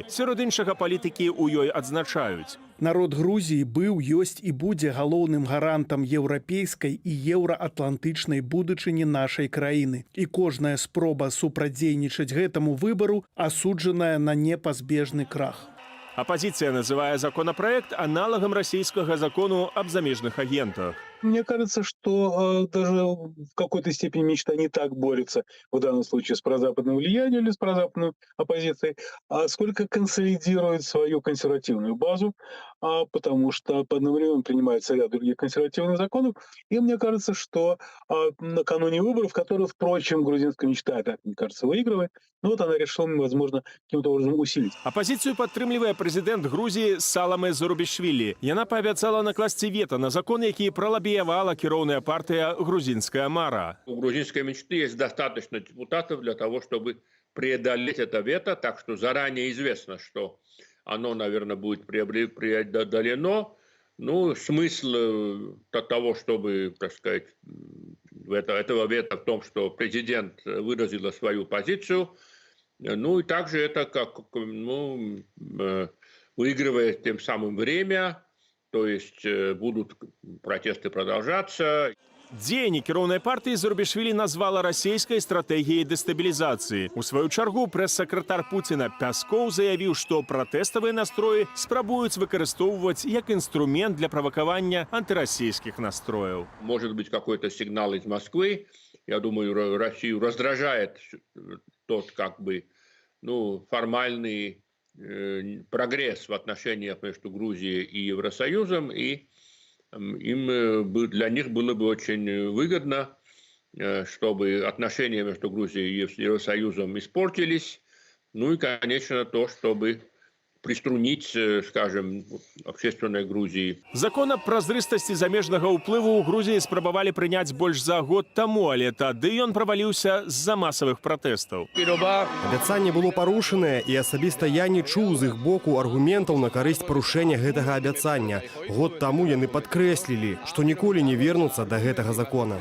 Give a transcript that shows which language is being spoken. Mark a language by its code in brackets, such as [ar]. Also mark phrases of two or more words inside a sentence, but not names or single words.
[be] Сярод іншага палітыкі ў ёй адзначаюць. Народ Грузіі быў, ёсць і будзе галоўным гарантам еўрапейскай і еўраатлантычнай будучыні нашай краіны. І кожная спроба супрацьдзейнічаць гэтаму выбару асуджаная на непазбежны крах. Оппозиция называя законопроект аналогом российского закону об замежных агентах. [ru] Мне кажется, что даже в какой-то степени мечта не так борется в данном случае с прозападным влиянием или с прозападной оппозицией, а сколько консолидирует свою консервативную базу, потому что одновременно принимается ряд других консервативных законов. И мне кажется, что накануне выборов, которые, впрочем, грузинская мечта, так мне кажется, выигрывает, но вот она решила, возможно, каким-то образом усилить. [be] Оппозицию падтрымлівае прэзідэнт Грузіі Саламе Зарубішвілі. Яна паабяцала накласці вета на закон, які пралабіявала кіроўная партыя «Грузинская мара». [ru] У грузинской мечты есть достаточно депутатов для того, чтобы преодолеть это вето, так что заранее известно, что оно, наверное, будет преодолено. Ну, смысл того, чтобы, так сказать, этого вето в том, что президент выразил свою позицию. Ну, и также это как, выигрывает тем самым время, то есть будут протесты продолжаться. [be] Дзеянні кіроўнай партыі Зарубішвілі назвала расійскай стратэгіяй дэстабілізацыі. У сваю чаргу прэс-сакратар Пуціна Пяскоў заявіў, што пратэставыя настроі спрабуюць выкарыстоўваць як инструмент для правакавання антырасійскіх настрояў. [ru] Может быть, какой-то сигнал из Москвы. Я думаю, Россию раздражает тот формальный прогресс в отношениях между Грузией и Евросоюзом, и для них было бы очень выгодно, чтобы отношения между Грузией и Евросоюзом испортились. Ну и, конечно, то, чтобы приструнить, скажем, общественной Грузии. [be] Закон аб празрыстасці замежнага ўплыву ў Грузіі спрабавалі прыняць больш за год таму, але тады ён праваліўся з-за масавых пратэстаў. Абяцанне было парушанае, і асабіста я не чуў з іх боку аргументаў на карысць парушэння гэтага абяцання. Год таму яны падкрэслілі, што ніколі не вернуцца да гэтага закона.